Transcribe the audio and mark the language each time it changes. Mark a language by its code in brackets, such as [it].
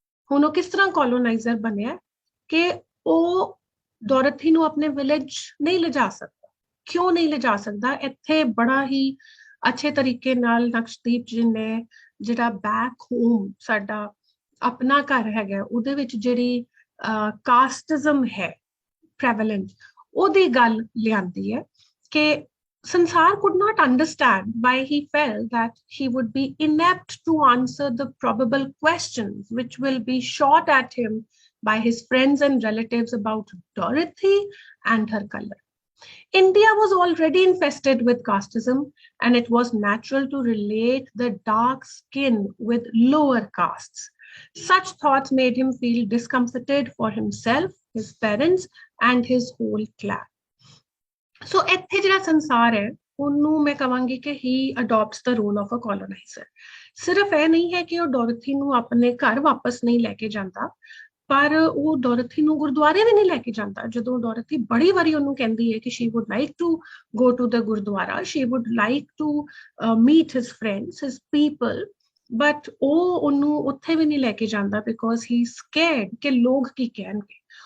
[pa] ਹੁਣ ਉਹ ਕਿਸ ਤਰ੍ਹਾਂ colonizer ਬਣਿਆ ਕਿ ਉਹ ਡੋਰਥੀ ਨੂੰ ਆਪਣੇ ਵਿਲੇਜ ਨਹੀਂ ਲਿਜਾ ਸਕਦਾ। ਕਿਉਂ ਨਹੀਂ ਲਿਜਾ ਸਕਦਾ? ਇੱਥੇ ਬੜਾ ਹੀ ਅੱਛੇ ਤਰੀਕੇ ਨਾਲ ਨਕਸ਼ਦੀਪ ਜੀ ਨੇ ਜਿਹੜਾ ਬੈਕ ਹੋਮ ਸਾਡਾ ਆਪਣਾ ਘਰ ਹੈਗਾ ਉਹਦੇ ਵਿੱਚ ਜਿਹੜੀ ਕਾਸਟਿਜ਼ਮ ਹੈ prevalent, ਉਹਦੀ ਗੱਲ ਲਿਆਂਦੀ ਹੈ ਕਿ [en] Sansar could not understand why he felt that he would be inept to answer the probable questions which will be shot at him by his friends and relatives about Dorothy and her color. India was already infested with casteism, and it was natural to relate the dark skin with lower castes. Such thoughts made him feel discomforted for himself, his parents, and his whole clan. [pa] So ਇੱਥੇ ਜਿਹੜਾ ਸੰਸਾਰ ਹੈ ਉਹਨੂੰ ਮੈਂ ਕਹਾਂਗੀ ਕਿ [en] he adopts the role of a colonizer. [pa] ਸਿਰਫ ਇਹ ਨਹੀਂ ਹੈ ਕਿ ਉਹ ਡੋਰਥੀ ਨੂੰ ਆਪਣੇ ਘਰ ਵਾਪਸ ਨਹੀਂ ਲੈ ਕੇ ਜਾਂਦਾ, ਪਰ ਉਹ ਡੋਰਥੀ ਨੂੰ ਗੁਰਦੁਆਰੇ ਵੀ ਨਹੀਂ ਲੈ ਕੇ ਜਾਂਦਾ। ਜਦੋਂ ਡੋਰਥੀ ਬੜੀ ਵਾਰੀ ਉਹਨੂੰ ਕਹਿੰਦੀ ਹੈ ਕਿ [en] she would like to go to the [pa] Gurdwara, [en] she would like to meet his friends, his people, but [pa] ਉਹ ਉਹਨੂੰ ਉੱਥੇ ਵੀ ਨਹੀਂ ਲੈ ਕੇ ਜਾਂਦਾ [en] because he scared [pa] ਕਿ ਲੋਕ ਕੀ ਕਹਿਣਗੇ।